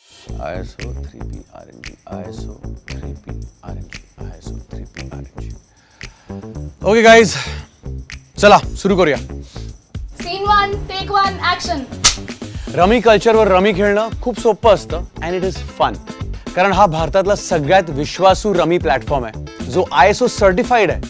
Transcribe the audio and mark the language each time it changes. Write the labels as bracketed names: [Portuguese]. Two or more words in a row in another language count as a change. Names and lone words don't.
[English] ISO 3P RNG, ISO 3P RNG, ISO 3P RNG. okay guys, [Marathi] चला सुरू करूया. [English] scene 1 take 1 action. [Marathi] रमी कल्चरवर रमी खेळणं खूप सोपं असतं [English] and it is fun. [Marathi] कारण हा भारतातला सगळ्यात विश्वासू रमी प्लॅटफॉर्म आहे जो ISO सर्टिफाईड आहे.